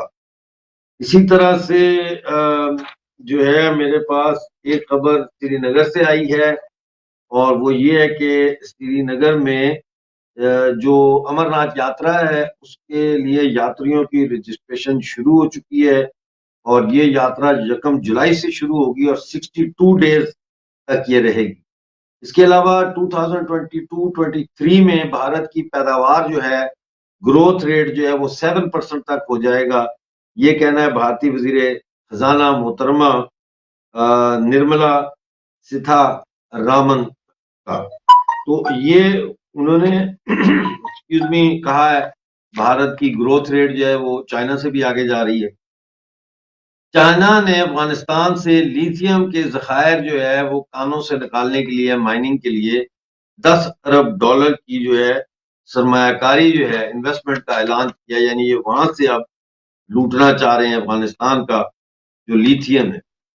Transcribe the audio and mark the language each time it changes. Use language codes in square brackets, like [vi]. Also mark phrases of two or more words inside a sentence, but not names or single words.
[ur] اسی طرح سے جو ہے میرے پاس ایک خبر سری نگر سے آئی ہے، اور وہ یہ ہے کہ سری نگر میں جو امرناتھ یاترا ہے اس کے لیے یاتریوں کی رجسٹریشن شروع ہو چکی ہے اور یہ یاترا 1 جولائی سے شروع ہوگی اور 62 ڈیز تک یہ رہے گی۔ اس کے علاوہ 2022-23 میں بھارت کی پیداوار جو ہے [en] growth rate [ur] جو ہے وہ 7% تک ہو جائے گا، یہ کہنا ہے بھارتی وزیر خزانہ محترمہ نرملا سیتھا رامن کا۔ تو یہ انہوں نے کہا ہے بھارت کی [en] growth rate [ur] جو ہے وہ چائنا سے بھی آگے جا رہی ہے۔ چائنا نے افغانستان سے لیتھیم کے ذخائر جو ہے وہ کانوں سے نکالنے کے لیے، مائننگ کے لیے $10 ارب کی جو ہے سرمایہ کاری جو ہے انویسٹمنٹ کا اعلان کیا، یعنی یہ وہاں سے اب لوٹنا چاہ رہے ہیں افغانستان کا جو لیتھیم ہے۔